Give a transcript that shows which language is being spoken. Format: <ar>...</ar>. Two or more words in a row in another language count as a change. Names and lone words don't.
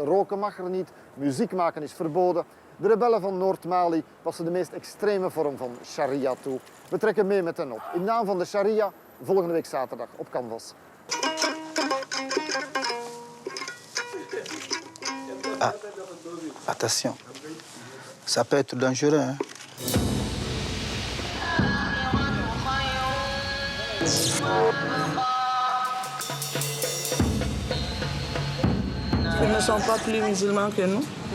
<nl>Roken mag er niet, muziek maken is verboden. De rebellen van Noord-Mali passen de meest extreme vorm van sharia toe. We trekken mee met hen op. In naam van de sharia, volgende week zaterdag op Canvas.</nl> <fr>Ah, attention, ça peut être dangereux. Hein? Ils ne sont pas plus musulmans que nous.</fr>